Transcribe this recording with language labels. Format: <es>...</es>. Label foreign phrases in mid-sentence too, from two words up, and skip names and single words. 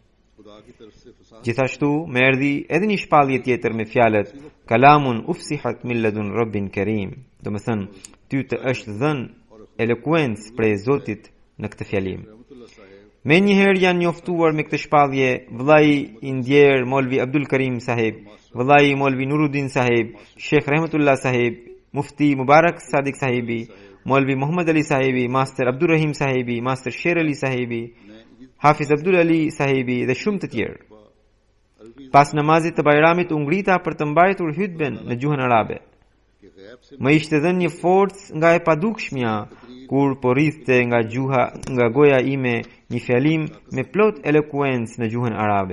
<sq>Gjithashtu, më erdhi edhe një shpallje tjetër me fjalët</sq> <ar>كلام أفصحت من لدن رب كريم.</ar> <sq>Domethënë, ty të është dhënë elokuencë prej Zotit në këtë fjalim. Me njëherë janë njoftuar me këtë shpallje vëllai i ndjer Molvi Abdul Karim Sahib, vëllai Molvi Nuruddin Sahib, Sheikh Rahmatullah Sahib, Mufti Mubarak Sadiq Sahibi, Molvi Muhammad Ali Sahibi, Master Abdurrahim Sahibi, Master Sher Ali Sahibi, Hafiz Abdul Ali Sahibi dhe shumë të tjerë. Pas namazit të Bayramit u ngrita për të mbajtur hutben në gjuhën arabe. Më ishte dhënë një forcë nga e padukshmja kur po rrithte nga goja ime një fjalim me plot elokuencë në gjuhën arabe.</sq>